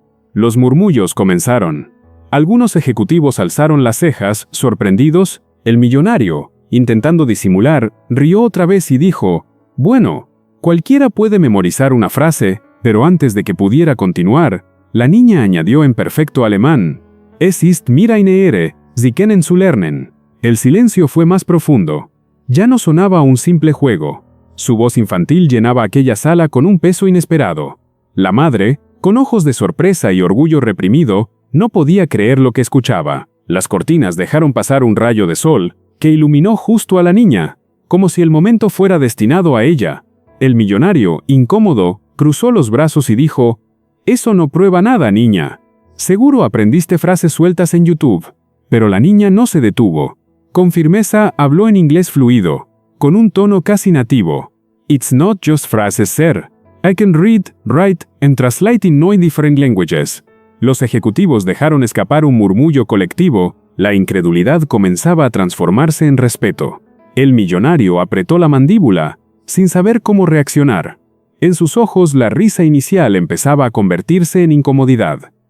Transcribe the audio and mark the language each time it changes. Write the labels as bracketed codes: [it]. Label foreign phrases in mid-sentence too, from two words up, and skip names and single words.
[es] Los murmullos comenzaron. Algunos ejecutivos alzaron las cejas, sorprendidos. El millonario, intentando disimular, rió otra vez y dijo: «Bueno, cualquiera puede memorizar una frase», pero antes de que pudiera continuar, la niña añadió en perfecto alemán: [de] «Es ist mir eine Ehre, Sie kennen zu lernen». [es] El silencio fue más profundo. Ya no sonaba un simple juego. Su voz infantil llenaba aquella sala con un peso inesperado. La madre, con ojos de sorpresa y orgullo reprimido, no podía creer lo que escuchaba. Las cortinas dejaron pasar un rayo de sol, que iluminó justo a la niña, como si el momento fuera destinado a ella. El millonario, incómodo, cruzó los brazos y dijo: «Eso no prueba nada, niña. Seguro aprendiste frases sueltas en YouTube». Pero la niña no se detuvo. Con firmeza habló en inglés fluido, con un tono casi nativo. [en] «It's not just phrases, sir. I can read, write, and translate in 9 different languages». [es] Los ejecutivos dejaron escapar un murmullo colectivo. La incredulidad comenzaba a transformarse en respeto. El millonario apretó la mandíbula, sin saber cómo reaccionar. En sus ojos la risa inicial empezaba a convertirse en incomodidad.